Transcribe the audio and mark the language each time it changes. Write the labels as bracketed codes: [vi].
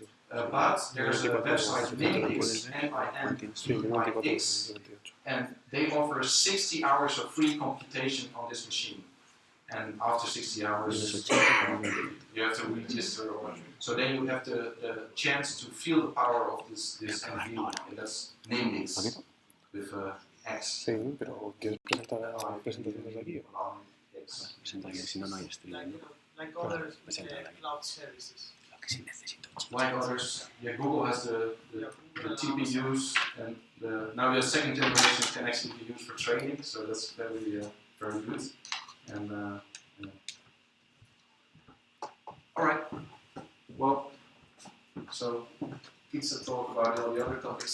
[en] But there's a website, Ninix, N-I-N-X, and they offer 60 hours of free computation on this machine. And after 60 hours, you have to register. So then you have the chance to feel the power of this NV, and that's Ninix with X. [es] Sí, pero ¿quieres presentar la presentación desde aquí? Presenta aquí, si no, no hay streaming. [en] Like other cloud services. Like others, Google has the TPUs, and now the second generation can actually be used for training, so that's very good. And all right, well, so pizza talk about all the other topics.